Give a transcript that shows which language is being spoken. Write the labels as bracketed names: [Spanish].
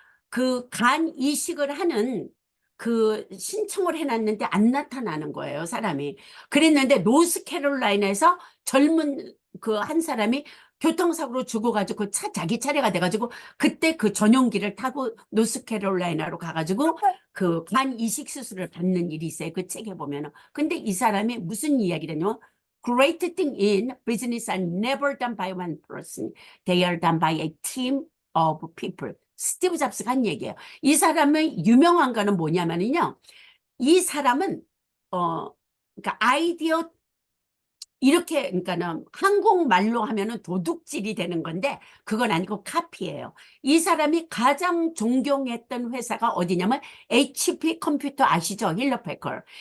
[Korean] 그 간 이식을 하는 그 신청을 해놨는데 안 나타나는 거예요, 사람이. 그랬는데 노스캐롤라이나에서 젊은 그 한 사람이 교통사고로 죽어가지고 자기 차례가 돼가지고 그때 그 전용기를 타고 노스캐롤라이나로 가가지고 그 간 이식 수술을 받는 일이 있어요. 그 책에 보면은. 근데 이 사람이 무슨 이야기를 했냐면 [English] Great thing in business are never done by one person. They are done by a team of people. [Korean] 스티브 잡스가 한 얘기예요. 이 사람의 유명한 거는 뭐냐면요. 이 사람은 그러니까 아이디어 이렇게 그러니까는 한국말로 하면은 도둑질이 되는 건데 그건 아니고 카피예요. 이 사람이 가장 존경했던 회사가 어디냐면 HP 컴퓨터 아시죠? 힐러패커.